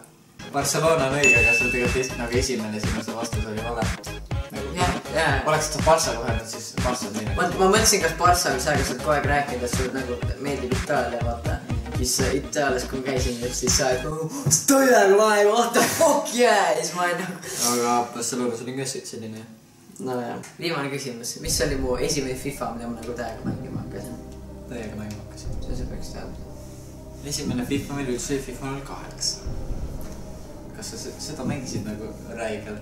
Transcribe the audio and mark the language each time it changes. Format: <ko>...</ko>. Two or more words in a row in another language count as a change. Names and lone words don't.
<et>Barcelona on õige, aga see tegelikult nagu esimene sinu see vastus oli vale. Oleks sa Barça kohendanud, siis Barça on teine. Ma mõtlesin, kas Barça või sa, kas oled kogu aeg rääkinud, et sul nagu meeldib Itaalia, vaata. Siis Itaalias, kui käisin, siis sa oled Stoiler lae,</et> <en>what the fuck yeah!</en> <et>Siis ma olen nagu... Aga Barcelonas oli ka selline. No jah. Viimane küsimus. Mis oli mu esimene FIFA, mida ma nagu täiega mängima hakkasin? Täiega mängima hakkasin. See peaks teadma. esimene FIFA meil üldse oli FIFA 08. Kas sa seda mängisid nagu räigelt?</et>